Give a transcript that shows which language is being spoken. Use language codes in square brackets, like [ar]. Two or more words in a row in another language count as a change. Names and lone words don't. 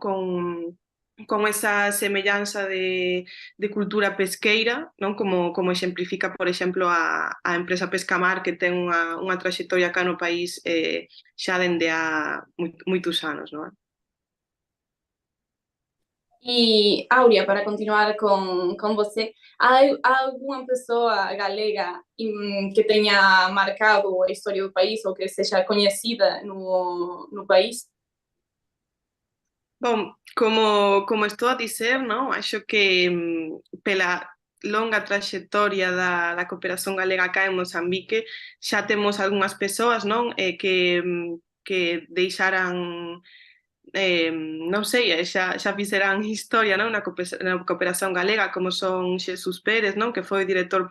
[gl] Con esa semellanza de cultura pesqueira, non? Como exemplifica, por exemplo, a empresa Pescamar, que ten unha traxectoria cá no país xa dende a moitos anos, non? [pt] E, Áurea, para continuar com você, há alguma pessoa galega que tenha marcado a história do país ou que seja conhecida no país? Bom, como estou a dizer, non? [gl] Acho que pela longa traxectoria da cooperación galega cá en Mozambique xa temos algunhas persoas, non? Que deixaran non sei, xa fixeran historia, non, na cooperación galega, como son Xesús Pérez, non, que foi director